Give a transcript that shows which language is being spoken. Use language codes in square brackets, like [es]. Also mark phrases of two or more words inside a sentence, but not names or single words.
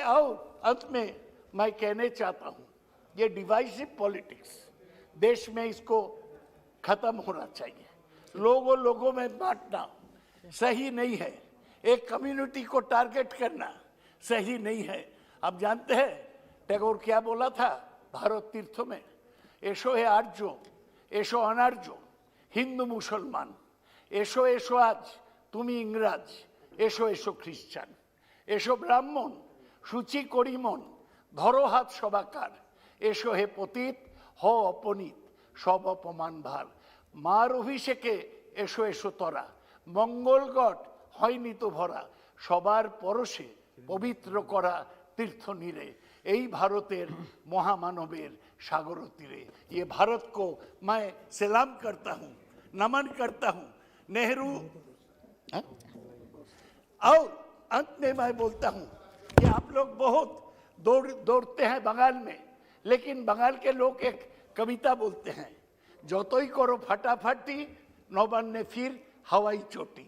[hi] और अंत में मैं कहने चाहता हूं, ये [en] divisive politics [hi] देश में इसको खत्म होना चाहिए। लोगों में बांटना सही नहीं है, एक कम्युनिटी को टारगेट करना सही नहीं है। आप जानते हैं टैगोर क्या बोला था भारत तीर्थों में? [bn] এসো হে আর্য, এসো অনার্য, হিন্দু মুসলমান, এসো এসো আজ তুমি ইংরাজ, এসো এসো খ্রিস্টান, এসো ব্রাহ্মণ শুচি করি মন, ধরো হাত সবাকার, এসো হে পতিত হোক অপনীত সব অপমানভার, মার অভিষেকে এসো এসো ত্বরা, মঙ্গলঘট হয়নি তো ভরা, সবার পরশে পবিত্র করা তীর্থ নীরে, এই ভারতের মহামানবের সাগর তীরে। [hi] ये भारत को मैं सलाम करता हूँ, नमन करता हूँ। नेहरू और अंत में मैं बोलता हूँ कि आप लोग बहुत दौड़ते हैं बंगाल में, लेकिन बंगाल के लोग एक कविता बोलते हैं, [bn] যত তো ই করো ফটাফটি নবান্নে ফিরে হাওয়াই চটি।